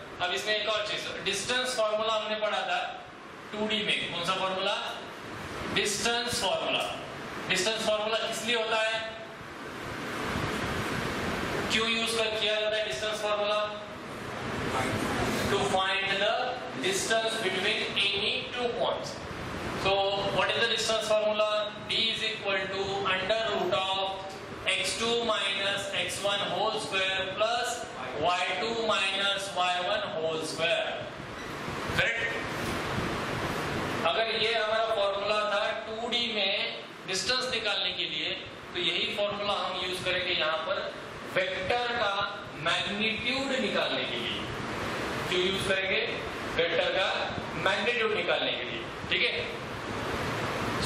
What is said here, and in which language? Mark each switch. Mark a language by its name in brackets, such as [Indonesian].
[Hindi] अब इसमें एक और चीज, डिस्टेंस फॉर्मूला हमने पढ़ा था 2D में। कौन सा formula? Distance formula. Distance formula किस लिए होता है? क्यों यूज किया जाता है distance formula? [English] To find the distance between any 2 points. So what is the distance formula? D is equal to under root of x2 minus x1 whole square plus y2 minus y1 whole square, correct? [Hindi] अगर ये हमारा formula था 2D में distance निकालने के लिए, तो यही फॉर्मूला हम यूज करेंगे यहाँ पर वेक्टर का मैग्नीट्यूड निकालने के लिए। क्यों यूज करेंगे? वेक्टर का मैग्नीट्यूड निकालने के लिए, ठीक है।